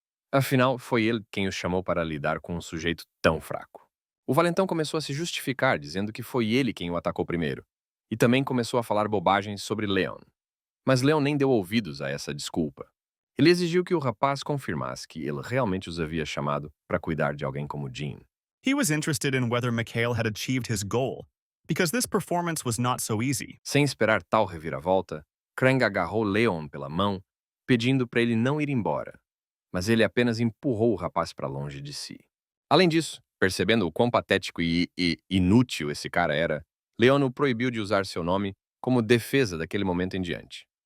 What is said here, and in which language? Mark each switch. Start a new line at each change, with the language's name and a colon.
Portuguese: Afinal, foi ele quem os chamou para lidar com um sujeito tão fraco. O valentão começou a se justificar, dizendo que foi ele quem o atacou primeiro, e também começou a falar bobagens sobre Leon. Mas Leon nem deu ouvidos a essa desculpa. Ele exigiu que o rapaz confirmasse que ele realmente os havia chamado para cuidar de alguém como Jin.
English: He was interested in whether Mikhail had achieved his goal, because this performance was not so easy.
Portuguese: Sem esperar tal reviravolta, Krang agarrou Leon pela mão, pedindo para ele não ir embora, mas ele apenas empurrou o rapaz para longe de si. Além disso, percebendo o quão patético e inútil esse cara era, Leon o proibiu de usar seu nome como defesa daquele momento em diante.